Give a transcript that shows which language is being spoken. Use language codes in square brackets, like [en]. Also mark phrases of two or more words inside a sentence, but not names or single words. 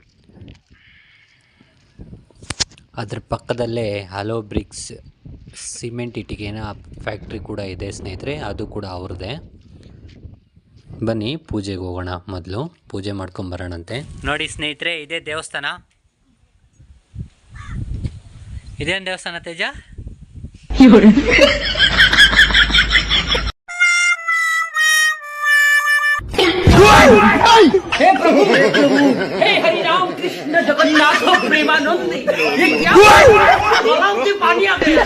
[kn] ಅದರ ಪಕ್ಕದಲ್ಲೇ ಹಲೋ ಬ್ರಿಕ್ಸ್ ಸಿಮೆಂಟ್ ಇಟ್ಟಿಗೆನ ಫ್ಯಾಕ್ಟ್ರಿ ಕೂಡ ಇದೆ ಸ್ನೇಹಿತರೆ, ಅದು ಕೂಡ ಅವ್ರದ್ದೇ. ಬನ್ನಿ ಪೂಜೆಗೆ ಹೋಗೋಣ. ಮೊದಲು ಪೂಜೆ ಮಾಡ್ಕೊಂಬರೋಣಂತೆ. ನೋಡಿ ಸ್ನೇಹಿತರೆ, ಇದೇ ದೇವಸ್ಥಾನ. ಇದೇನು ದೇವಸ್ಥಾನ ತೇಜ? [hi] हे प्रभु हे हरि राम कृष्ण जगन्नाथ प्रेमानंद, ये क्या की पानी आ गया?